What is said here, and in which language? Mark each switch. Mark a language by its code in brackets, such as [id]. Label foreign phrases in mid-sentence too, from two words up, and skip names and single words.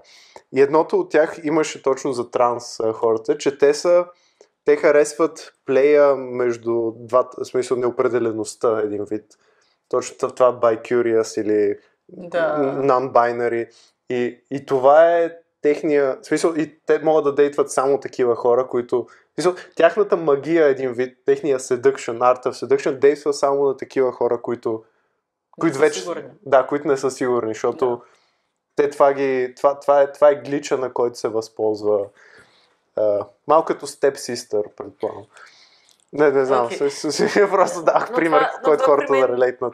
[bg] И едното от тях имаше точно за транс хората, че те харесват плея между двата, в смисъл неопределеността, един вид. Точно това bi-curious или non-binary. И това е техния... В смисъл, и те могат да дейтват само такива хора, които... В смисъл, тяхната магия е един вид, техния [en] seduction, art of seduction, [bg] действа само на такива хора, които вече... Да, които не са сигурни, защото те това е глича, на който се възползва. Малко като Step Sister, предполагам. Не знам, просто дах пример, който хората да релейтнат.